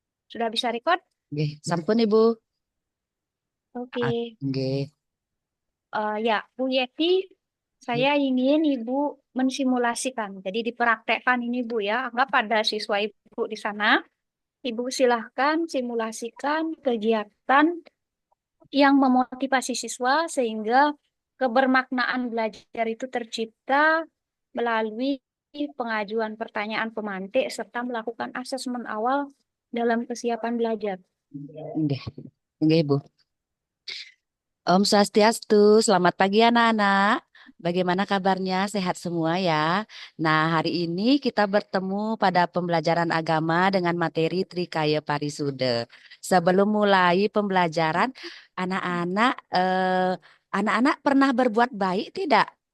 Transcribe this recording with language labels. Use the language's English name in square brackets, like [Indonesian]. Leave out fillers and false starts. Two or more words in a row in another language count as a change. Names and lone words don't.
[Indonesian] Sudah bisa record? [Balinese] Nggih, sampun Ibu. [Indonesian] Oke. Nggih. Ya, Bu Yeti, saya ingin Ibu mensimulasikan. Jadi dipraktekkan ini Bu ya. Anggap ada siswa Ibu di sana. Ibu silahkan simulasikan kegiatan yang memotivasi siswa sehingga kebermaknaan belajar itu tercipta melalui pengajuan pertanyaan pemantik serta melakukan asesmen awal dalam kesiapan belajar. Nggih. Nggih, Ibu. [Balinese] Om Swastiastu, [Indonesian] selamat pagi anak-anak. Bagaimana kabarnya? Sehat semua ya. Nah, hari ini kita bertemu pada pembelajaran agama dengan materi Trikaya Parisude. Sebelum mulai pembelajaran, anak-anak anak-anak pernah berbuat baik tidak?